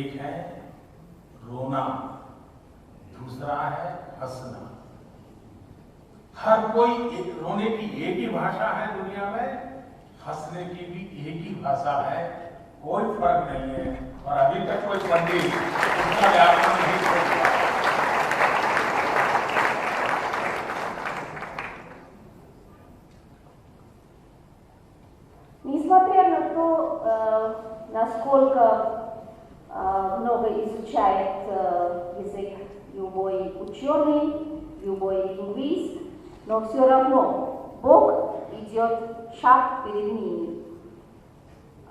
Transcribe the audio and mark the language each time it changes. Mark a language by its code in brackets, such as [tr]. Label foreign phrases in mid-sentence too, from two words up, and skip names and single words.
[hi] एक है रोना, दूसरा है हंसना। हर कोई रोने की एक ही भाषा है दुनिया में, हंसने की भी एक ही भाषा है, कोई फर्क नहीं है। और अभी तक कोई पंडित उसका व्याकरण नहीं खोज पाया। [ru] Несмотря на то, насколько много изучает язык любой ученый, любой лингвист, но все равно Бог идет шаг перед ними.